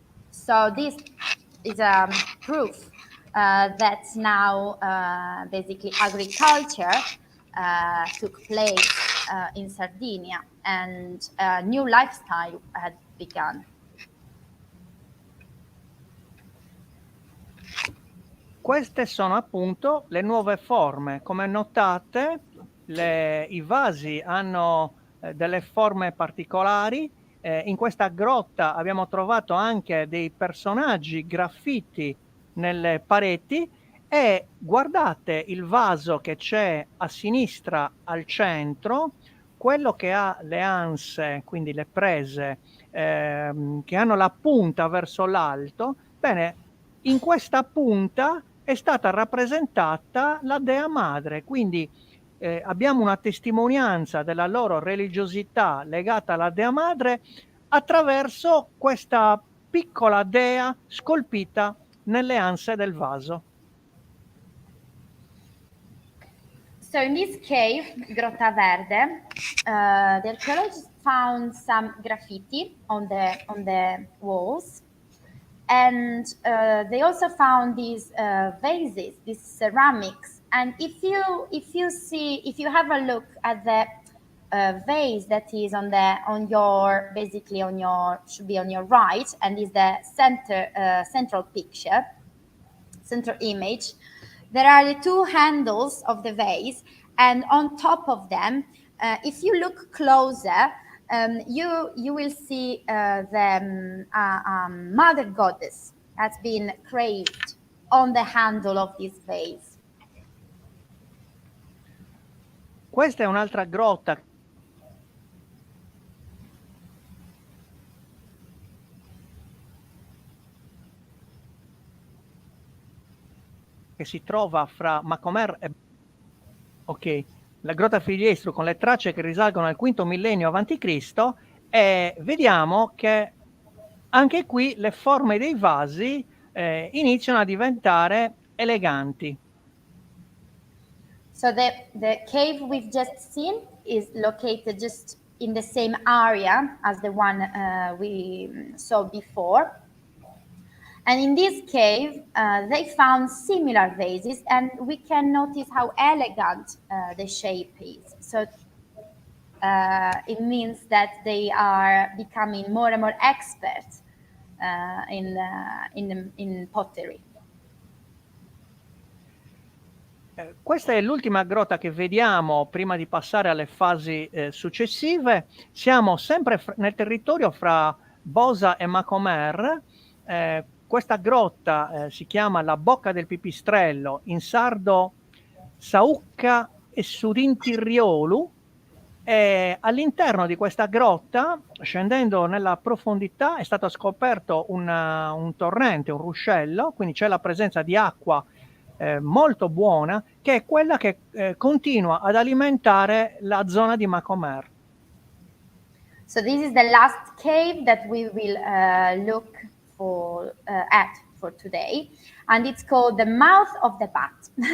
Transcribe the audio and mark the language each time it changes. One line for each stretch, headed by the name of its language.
English: So this is a proof that now basically agriculture took place in Sardinia and a new lifestyle had begun.
Italian: Queste sono appunto le nuove forme. Come notate, i vasi hanno delle forme particolari. In questa grotta abbiamo trovato anche dei personaggi graffiti nelle pareti E guardate il vaso che c'è a sinistra al centro, quello che ha le anse, quindi le prese, che hanno la punta verso l'alto. Bene, in questa punta è stata rappresentata la Dea Madre, quindi abbiamo una testimonianza della loro religiosità legata alla Dea Madre attraverso questa piccola dea scolpita nelle anse del vaso.
English: So in this cave, Grotta Verde, the archaeologists found some graffiti on the walls, and they also found these vases, these ceramics. And if you have a look at the vase that is should be on your right, and is the central picture, central image. There are the two handles of the vase, and on top of them, if you look closer, you will see the Mother Goddess has been carved on the handle of this vase.
Italian: Questa è un'altra grotta che si trova fra Macomer e la grotta Filiestro, con le tracce che risalgono al V millennio a.C., e vediamo che anche qui le forme dei vasi iniziano a diventare eleganti.
English: So the cave we've just seen is located just in the same area as the one we saw before. And in this cave, they found similar vases, and we can notice how elegant the shape is. So it means that they are becoming more and more expert in pottery.
Italian: Questa è l'ultima grotta che vediamo prima di passare alle fasi successive. Siamo sempre nel territorio fra Bosa e Macomer. Questa grotta si chiama la Bocca del Pipistrello, in sardo Saucca e Sudintirriolu. All'interno di questa grotta, scendendo nella profondità, è stato scoperto un torrente, un ruscello, quindi c'è la presenza di acqua molto buona, che è quella che continua ad alimentare la zona di Macomer.
English: So this is the last cave that we will look at for today, and it's called the Mouth of the Bat.